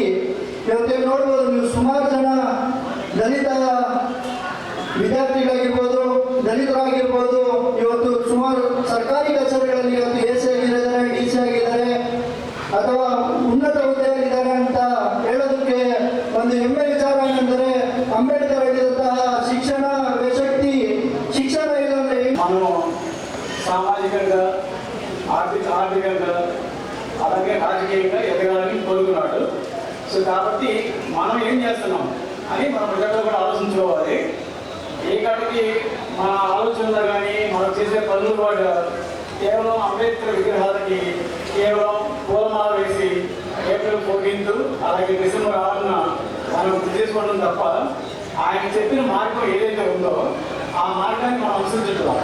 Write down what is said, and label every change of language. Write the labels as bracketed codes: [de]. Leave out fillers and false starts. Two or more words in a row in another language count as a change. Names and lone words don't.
[kn] ಇವತ್ತೇನು ನೋಡ್ಬೋದು ನೀವು, ಸುಮಾರು ಜನ ದಲಿತ ವಿದ್ಯಾರ್ಥಿಗಳಾಗಿರ್ಬೋದು, ದಲಿತರಾಗಿರ್ಬೋದು, ಇವತ್ತು ಸುಮಾರು ಸರ್ಕಾರಿ ಕಚೇರಿಗಳಲ್ಲಿ ಇವತ್ತು ಎ ಸಿ ಆಗಿದ್ದಾರೆ, ಡಿ ಸಿ ಆಗಿದ್ದಾರೆ, ಅಥವಾ ಉನ್ನತ ಹುದ್ದೆಯಲ್ಲಿದ್ದಾರೆ ಅಂತ ಹೇಳೋದಕ್ಕೆ ಒಂದು ಹೆಮ್ಮೆ ವಿಚಾರ ಏನೆಂದರೆ ಅಂಬೇಡ್ಕರ್ ಆಗಿರುವಂತಹ ಶಿಕ್ಷಣ ಶಕ್ತಿ. ಶಿಕ್ಷಣ ಇಲ್ಲಂದ್ರೆ [te] మనం సామాజికంగా ఆర్థికంగా అలాగే రాజకీయంగా ఎదగాలని కోరుకున్నాడు. సో కాబట్టి మనం ఏం చేస్తున్నాం అని మన ప్రజల్లో కూడా ఆలోచించుకోవాలి. ఏ కాడికి మన ఆలోచనలు కానీ మనం చేసే పనులు కూడా కేవలం అంబేద్కర్ విగ్రహాలకి కేవలం పూలమాల వేసి ఏప్రిల్ 14 అలాగే డిసెంబర్ 6న మనం గుర్తు చేసుకోవడం తప్ప ఆయన చెప్పిన మార్గం ఏదైతే ఉందో ఆ మార్గాన్ని మనం అనుసరించుకోవాలి.